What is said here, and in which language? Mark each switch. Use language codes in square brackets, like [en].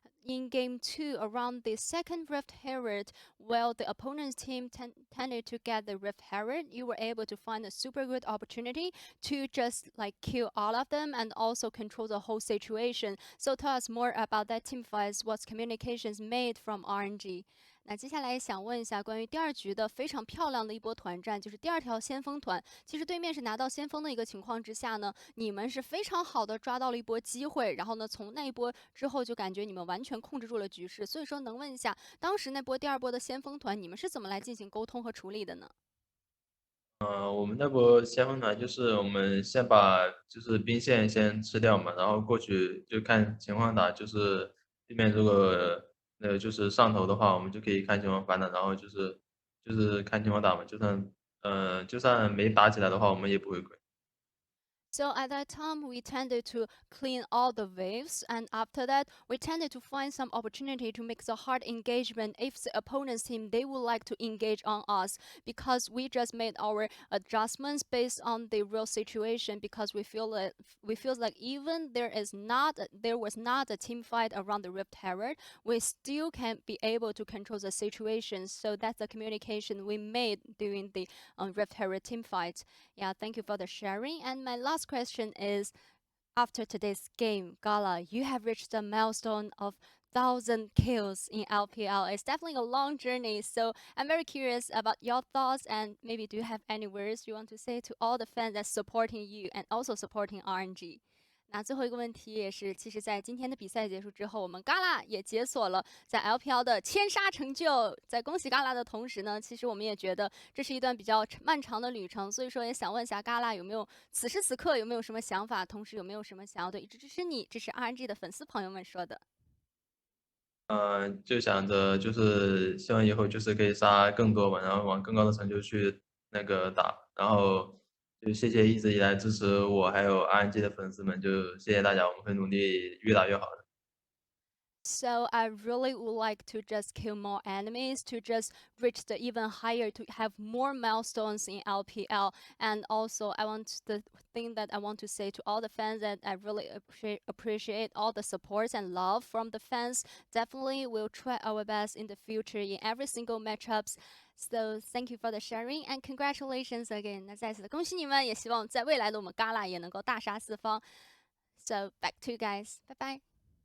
[en] In game 2, around the second Rift Herald, while the opponent's team tended to get the Rift Herald, you were able to find a super good opportunity to just like kill all of them and also control the whole situation. So tell us more about that team fights. What's communications made from RNG? [zh] 那接下来想问一下关于第二局的非常漂亮的一波团战，就是第二条先锋团。其实对面是拿到先锋的一个情况之下呢，你们是非常好的抓到了一波机会，然后呢，从那一波之后就感觉你们完全控制住了局势。所以说，能问一下，当时那波第二波的先锋团，你们是怎么来进行沟通和处理的呢？我们那波先锋团就是我们先把就是兵线先吃掉嘛，然后过去就看情况打，就是对面如果就是上头的话，我们就可以看情况反打，然后就是看情况打嘛，就算没打起来的话，我们也不会亏。 [en] So at that time, we tended to clean all the waves, and after that, we tended to find some opportunity to make the hard engagement if the opponent's team they would like to engage on us, because we just made our adjustments based on the real situation. Because we feel like even there was not a team fight around the Rift Herald, we still can be able to control the situation. So that's the communication we made during the Rift Herald team fight. Yeah, thank you for the sharing. And my last question is, after today's game, Gala, you have reached the milestone of 1,000 kills in LPL. It's definitely a long journey, so I'm very curious about your thoughts, and maybe do you have any words you want to say to all the fans that's supporting you and also supporting RNG? [zh] 那最后一个问题也是，其实，在今天的比赛结束之后，我们 Gala 也解锁了在 LPL 的千杀成就。在恭喜 Gala 的同时呢，其实我们也觉得这是一段比较漫长的旅程，所以说也想问一下 Gala 有没有此时此刻有没有什么想法，同时有没有什么想要对一直支持你、支持 RNG 的粉丝朋友们说的？就想着就是希望以后就是可以杀更多嘛，然后往更高的成就去打，然后就谢谢一直以来支持我还有 RNG 的粉丝们，就谢谢大家，我们会努力越打越好的。 [en] So I really would like to just kill more enemies, to just reach the even higher, to have more milestones in LPL. And also the thing that I want to say to all the fans that I really appreciate all the support and love from the fans. Definitely we'll try our best in the future in every single matchups. So thank you for the sharing and congratulations again. [zh] 那再次的恭喜你们，也希望在未来的我们 Gala 也能够大杀四方。 [en] So back to you guys. Bye bye.